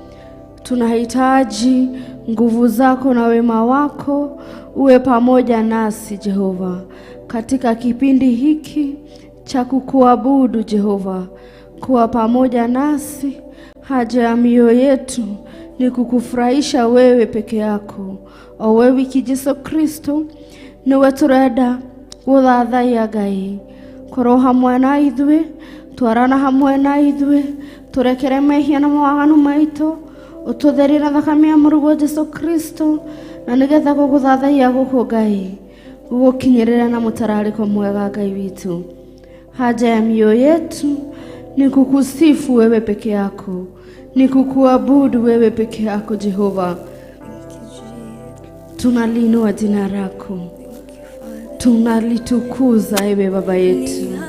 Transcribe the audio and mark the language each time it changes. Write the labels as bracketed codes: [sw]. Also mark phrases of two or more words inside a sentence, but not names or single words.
[sw] Tunahitaji nguvu zako na wema wako uwe pamoja nasi Jehova. katika kipindi hiki cha kukuabudu Jehova, kuwa pamoja nasi. Haja ya mioyo yetu ni kukufurahisha wewe peke yako. O wewe Yesu Kristo, [ki] niwe turenda guthathaiya Ngai, korwo hamwe na ithuĩ, twarana hamwe na ithuĩ, turekere mehia na mawaganu maitũ, ututherie na thakame ya mũrũguo Yesu Kristo, na nigetha gũgũthathaiya gũkũ Ngai gũgũkinyĩrĩra na mũtararĩko mwega Ngai witũ. [sw] Haja ya mioyo yetu ni kukusifu wewe peke yako, ni kukuabudu wewe peke yako Jehova. Tunaliinua jina lako, tunalitukuza ewe Baba yetu.